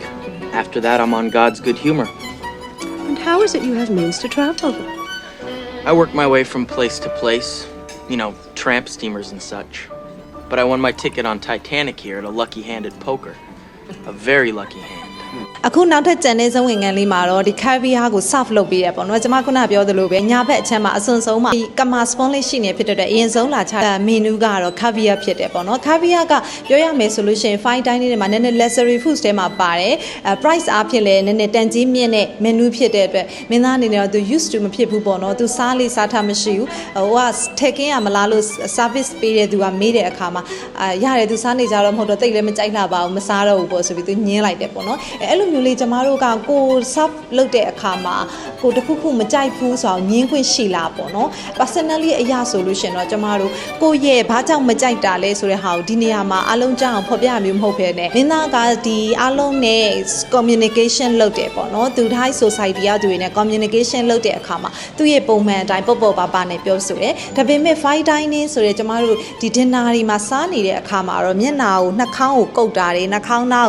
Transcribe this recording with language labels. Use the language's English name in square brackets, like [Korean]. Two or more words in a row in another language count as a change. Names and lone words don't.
[English] After that, I'm on God's good humor. And how is it you have means to travel? I work my way from place to place, you know, tramp steamers and such. But I won my ticket on Titanic here at a lucky-handed poker. A very lucky hand. [Burmese] အခုနောက်ထပ်ကျန်တဲ့ဇဝင်ငန်းလေးမှာတော့ဒီ caviar ကို serve လုပ်ပေးရပေါ့နော်ကျွန်မခုနပြောသလိုပဲညာဘက်အချက်မှာအစွန်ဆုံးမှာဒီ [English] kama spawn [Burmese] လေးရှိနေဖြစ် တဲ့အရင်ဆုံးလာချတဲ့ menu ကတော့ caviar ဖြစ်တယ်ပေါ့နော် caviar ကပြောရမယ်ဆိုလို့ရှိရင် [English] fine dining [Burmese] တွေမှာနည်းနည်း [English] luxury foods [Burmese] တွေမှာပါတယ်price အားဖြင့်လည်းနည်းနည်းတန်ကြီးမြင့်တဲ့ menu ဖြစ်တဲ့အတွက်မင်းသားအနေနဲ့တော့သူ [English] used to [Burmese] မဖြစ်ဘူးပေါ့နော်သူစားလေးစားထားမရှိဘူးဟိုကထည့်ကင်းရမလားလို့ service ပေးတဲ့သူကမေးတဲ့အခါမှာရတယ်သူစားနေကြတော့မဟုတ်တော့တိတ်လည်းမကြိုက်လာပါဘူးမစားတော့ဘူးပေါ့ဆိုပြီးသူညင်းလိုက်တယ်ပေါ့နော်အဲ့လိုမျိုးလေးကျမတို့ကကို serve လုပ်တဲ့အခါမှာကို တခုခုမကြိုက်ဘူးဆိုအောင်ညင်းခွင့်ရှိလာပေါ့နော် personally အရာဆိုလို့ရှင်တော့ကျမတို့ကိုရဲ့ဘာကြောင့်မကြိုက်တာလဲဆိုတဲ့ဟာကိုဒီနေရာမှာအလုံးကြောင်းဖော်ပြမျိုးမဟုတ်ဘဲနဲ့မင်းသားကဒီအလုံးနဲ့ communication လုပ်တယ်ပေါ့နော်သူတိုင်း society ကသူတွေနဲ့ communication လုပ်တဲ့အခါမှာသူ့ရဲ့ပုံမှန်အတိုင်းပေါ့ပေါ့ပါပါနဲ့ပြောဆိုတယ်ဒါပေမဲ့ [English] fine dining [Burmese] ဆိုတဲ့ကျမတို့ဒီ dinner တွေမှာစားနေတဲ့အခါမှာတော့မျက်နှာကိုနှာခေါင်းကိုကုတ်တာတွေနှာခေါင်းနားကို